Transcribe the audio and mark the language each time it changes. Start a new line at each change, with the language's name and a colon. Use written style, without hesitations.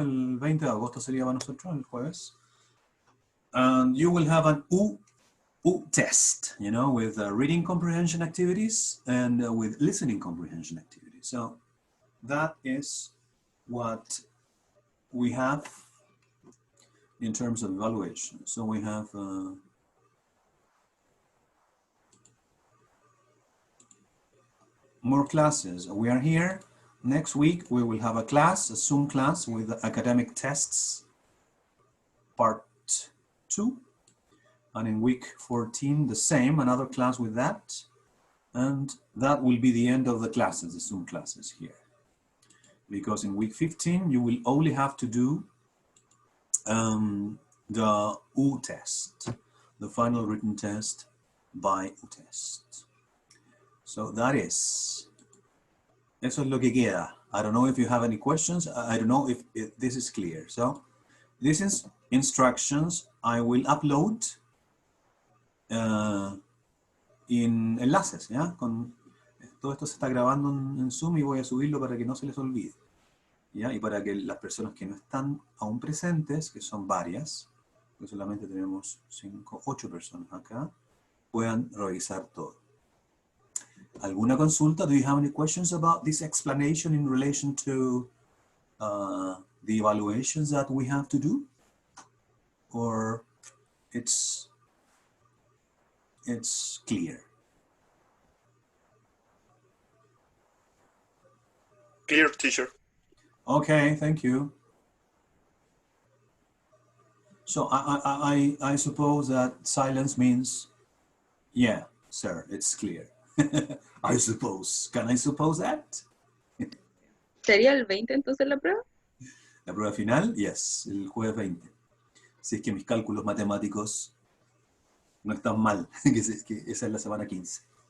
Spanish: El 20 de agosto sería para nosotros, el jueves.
English: And you will have an U test, you know, with reading comprehension activities and with listening comprehension activities. So that is what we have in terms of evaluation. So we have more classes. We are here. Next week, we will have a class, a Zoom class with academic tests, part 2. And in week 14, the same, another class with that. And that will be the end of the classes, the Zoom classes here. Because in week 15, you will only have to do the U test, the final written test by U test. So that is,
Spanish: eso es lo que queda.
English: I don't know if you have any questions. I don't know if this is clear. So this is instructions I will upload in enlaces, ¿ya?
Spanish: Todo esto se está grabando en Zoom y voy a subirlo para que no se les olvide, ¿ya? Y para que las personas que no están aún presentes, que son varias, porque solamente tenemos 8 personas acá, puedan revisar todo. ¿Alguna consulta?
English: Do you have any questions about this explanation in relation to the evaluations that we have to do? Or it's clear? Clear, teacher. Okay, thank you. So I suppose that silence means, yeah, sir, it's clear. I suppose. Can I suppose that?
Spanish: ¿Sería el 20 entonces la prueba? La prueba final,
English: yes,
Spanish: el jueves 20. Si es que mis cálculos matemáticos no están mal, que esa es la semana 15.